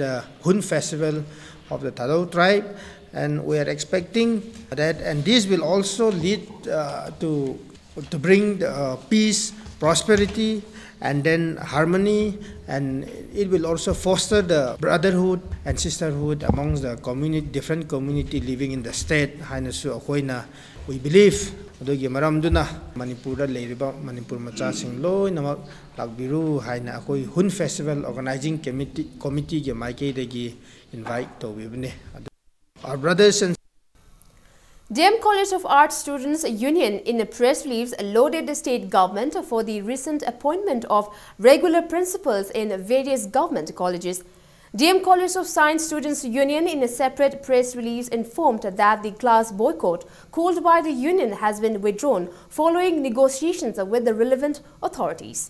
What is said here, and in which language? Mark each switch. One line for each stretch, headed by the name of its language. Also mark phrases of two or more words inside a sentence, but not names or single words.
English: the Hun festival of the Thado tribe, and we are expecting that, and this will also lead to bring peace, prosperity and then harmony, and it will also foster the brotherhood and sisterhood amongst the community, different community living in the state. We believe
Manipuri: ꯑꯗꯨꯒꯤ ꯃꯔꯝꯗꯨꯅ ꯃꯅꯤꯄꯨꯔꯗ ꯂꯩꯔꯤꯕ ꯃꯅꯤꯄꯨꯔ ꯃꯆꯥꯁꯤꯡ ꯂꯣꯏꯅꯃꯛ ꯂꯥꯛꯄꯤꯔꯨ ꯍꯥꯏꯅ ꯑꯩꯈꯣꯏ ꯍꯨꯟ ꯐꯦꯁꯇꯤꯚꯦꯜ ꯑꯣꯔꯒꯅꯥꯏꯖꯤꯡ ꯀꯣꯃꯤꯇꯤꯒꯤ ꯃꯥꯏꯀꯩꯗꯒꯤ invite ꯇꯧꯕꯤꯕꯅꯤ.
English: Our brothers and DM College of Arts Students Union in a press release lauded the state government for the recent appointment of regular principals in various government colleges. DM College of Science Students Union in a separate press release informed that the class boycott called by the union has been withdrawn following negotiations with the relevant authorities.